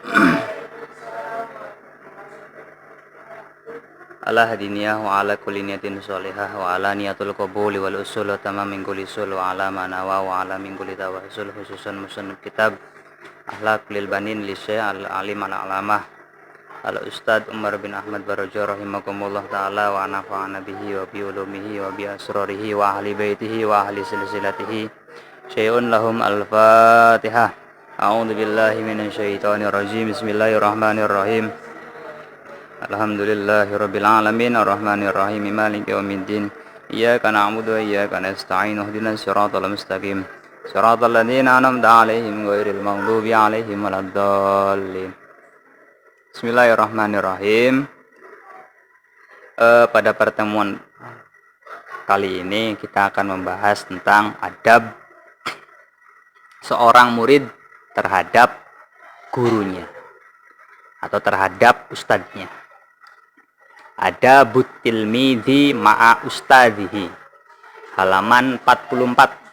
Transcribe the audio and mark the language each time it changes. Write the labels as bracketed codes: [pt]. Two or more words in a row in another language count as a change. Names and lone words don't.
[ar] على هذه النية وعلى كل نية صالحة وعلى نية القبول والوصول وتمام من كل سول وعلى ما نوى وعلى من كل توسل خصوصا مصنف كتاب أخلاق للبنين للشيخ العالم العلامة الأستاذ عمر بن أحمد بارجاء رحمكم الله تعالى ونفعنا به وبعلومه وبأسراره وأهل بيته وأهل سلسلته شيء لهم الفاتحة. أعوذ بالله من الشيطان الرجيم. بسم الله الرحمن الرحيم. الحمد لله رب العالمين الرحمن الرحيم مالك يوم الدين. إياك نعبد وإياك نستعين اهدنا الصراط المستقيم صراط الذين أنعمت عليهم غير المغضوب عليهم ولا الضالين. Bismillahirrahmanirrahim. [id] Pada pertemuan kali ini kita akan membahas tentang adab seorang murid terhadap gurunya atau terhadap ustadznya. [ar] آداب التلميذ مع أستاذه, halaman 44.